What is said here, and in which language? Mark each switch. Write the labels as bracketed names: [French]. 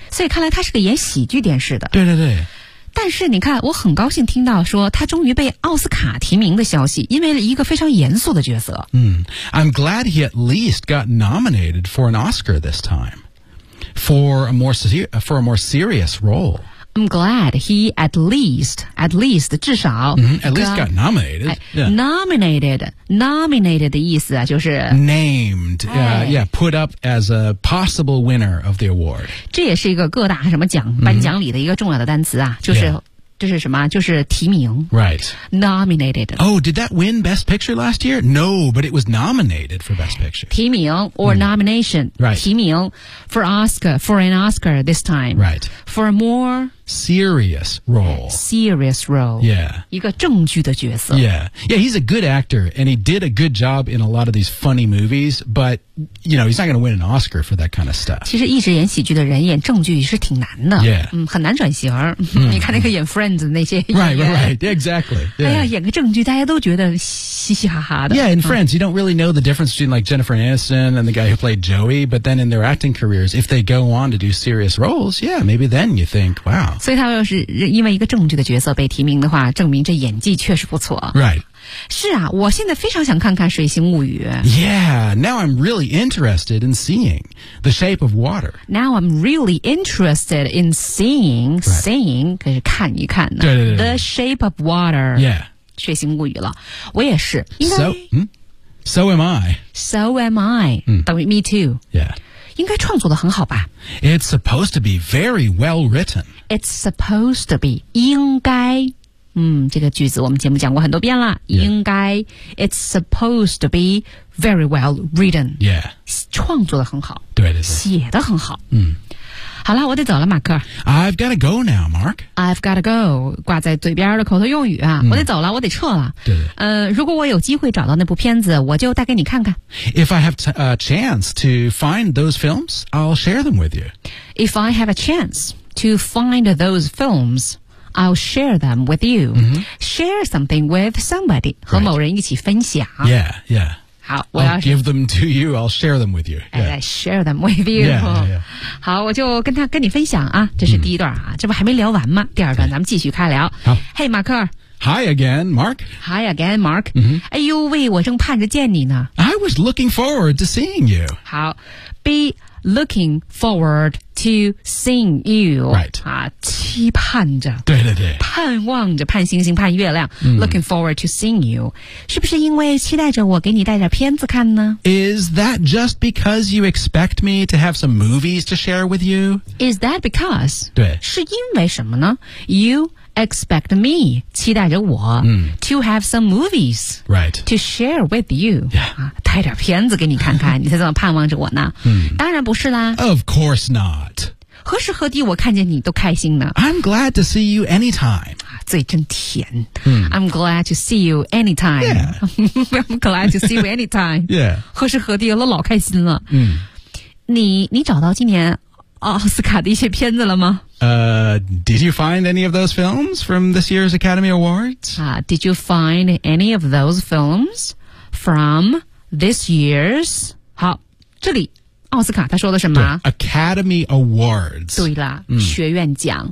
[Chinese] 所以看来他是个演喜剧电视的。对对对。但是你看我很高兴听到说他终于被奥斯卡提名的消息因为一个非常严肃的角色。 [English] 嗯 ,I'm glad he at least got nominated for an Oscar this time. For a more serious role. I'm glad he at least [Chinese] 至少、 [English] at least got nominated.、Yeah. [Chinese] Nominated 的意思啊就是 [English] named,、put up as a possible winner of the award. [Chinese] 这也是一个各大什么奖颁奖礼的一个重要的单词啊就是、这是什么就是提名。 [English] Right. Nominated. Oh, did that win Best Picture last year? No, but it was nominated for Best Picture. 提名 or nomination.、 Right. 提名 for an Oscar this time. Right. For a more serious role. Serious role. Yeah. [Chinese] 一个正剧的角色。 [English] Yeah. Yeah, he's a good actor and he did a good job in a lot of these funny movies, but, you know, he's not going to win an Oscar for that kind of stuff. [Chinese] 其实一直演喜剧的人演正剧是挺难的。 [English] Yeah. [Chinese] 很难转型。你看那个演 Friends 那些。 [English] Right. Exactly. Yeah. [Chinese] 哎呀演个正剧大家都觉得嘻嘻哈哈的。 [English] Yeah, in Friends, you don't really know the difference between like Jennifer Aniston and the guy who played Joey, but then in their acting careers, if they go on to do serious roles, yeah, maybe then you think, wow. [Chinese] 所以他要是因为一个正剧的角色被提名的话证明这演技确实不错 [English] Right [Chinese] 是啊我现在非常想看看水形物语 [English] Yeah Now I'm really interested in seeing The Shape of Water Now I'm really interested in seeing、 right. [Chinese] Seeing 可是看一看呢对对对对 [English] The Shape of Water Yeah [Chinese] 水形物语了我也是应该 [English] So am I、 [Chinese] 等于 [English] Me too Yeah [Chinese] 应该创作得很好吧 [English] It's supposed to be very well written It's supposed to be [Chinese] 应该这个句子我们节目讲过很多遍了。应该 [English] It's supposed to be very well written. Yeah. [Chinese] 创作得很好。对对对。写得很好。好了，我得走了，马克。 [English] I've got to go now, Mark. I've got to go. [Chinese] 挂在嘴边的口头用语啊，我得走了，我得撤了。对。如果我有机会找到那部片子，我就带给你看看。 [English] If I have a chance to find those films, I'll share them with you. If I have a chance to find those films, I'll share them with you.、Share something with somebody,、 [Chinese] 和某人一起分享。 [English] Yeah, yeah. [Chinese] 好我要 [English] I'll give them to you, I'll share them with you.、 Yeah. I share them with you. Yeah, yeah, yeah. [Chinese] 好我就跟你分享啊这是第一段啊、这不还没聊完吗第二段咱们继续开聊。好 [English] Hey, 马克。 Hi again, Mark. Hi again, Mark.、 Mm-hmm. [Chinese] 哎呦喂我正盼着见你呢。 [English] I was looking forward to seeing you. 好 be looking forward to seeing you. Right. [Chinese] 啊期盼着。对对对。盼望着盼星星盼月亮、 [English] looking forward to seeing you. [Chinese] 是不是因为期待着我给你带点片子看呢 [English] Is that just because you expect me to have some movies to share with you? Is that because? [Chinese] 对。是因为什么呢 [English] You expect me, [Chinese] 期待着我、 [English] to have some movies、 right. to share with you.、 Yeah. [Chinese] 啊、带点片子给你看看你才这么盼望着我呢、当然不是啦。 [English] Of course not. [Chinese] 何时何地我看见你都开心呢 [English] I'm glad to see you anytime [Chinese] 嘴真甜、 [English] I'm glad to see you anytime、 yeah. I'm glad to see you anytime 、 yeah. [Chinese] 何时何地我老开心了、你找到今年奥斯卡的一些片子了吗、 [English] Did you find any of those films from this year's Academy Awards?、 Did you find any of those films from this year's [Chinese] 好这里奥斯卡他说的什么 [English] Academy Awards [Chinese] 对了、学院奖